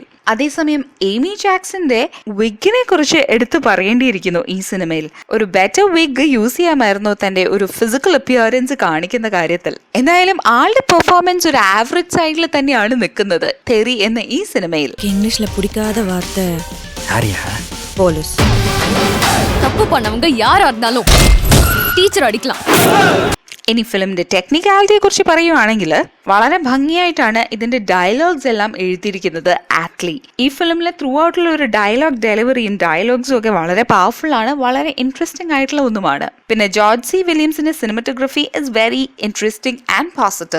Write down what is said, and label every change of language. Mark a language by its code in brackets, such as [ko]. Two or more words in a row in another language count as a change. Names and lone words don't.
[ml] അതേസമയം ഏമി ജാക്സന്റെ വിഗിനെ കുറിച്ച് എടുത്തു പറയേണ്ടിയിരിക്കുന്നു. ഈ സിനിമയിൽ ഒരു [en] better wig use [ml] ചെയ്യാമായിരുന്നു തന്റെ ഒരു [en] physical appearance [ml] കാണിക്കുന്ന കാര്യത്തിൽ. എന്തായാലും ആളുടെ പെർഫോമൻസ് ഒരു ആവറേജ് സൈഡിൽ തന്നെയാണ് നിൽക്കുന്നത് തെറി എന്ന ഈ സിനിമയിൽ. ഇംഗ്ലീഷിലെ പിടിക്കാത്ത വാർത്ത പോലീസ് [ta] தப்பு பண்ணவங்க யாரா இருந்தாலும் டீச்சர் அடிக்கலாம். [ml] ഇനി ഫിലിമിന്റെ ടെക്നിക്കാലിറ്റിയെ കുറിച്ച് പറയുവാണെങ്കിൽ വളരെ ഭംഗിയായിട്ടാണ് ഇതിന്റെ ഡയലോഗ്സ് എല്ലാം എഴുതിയിരിക്കുന്നത് ആറ്റ്ലി. ഈ ഫിലിമിലെ ത്രൂ ഔട്ടുള്ള ഒരു ഡയലോഗ് ഡെലിവറിയും ഡയലോഗ്സും ഒക്കെ വളരെ പവർഫുൾ ആണ്, വളരെ ഇൻട്രസ്റ്റിംഗ് ആയിട്ടുള്ള ഒന്നുമാണ്. പിന്നെ ജോർജ് സി വില്യംസിന്റെ [en] cinematography is very interesting and positive.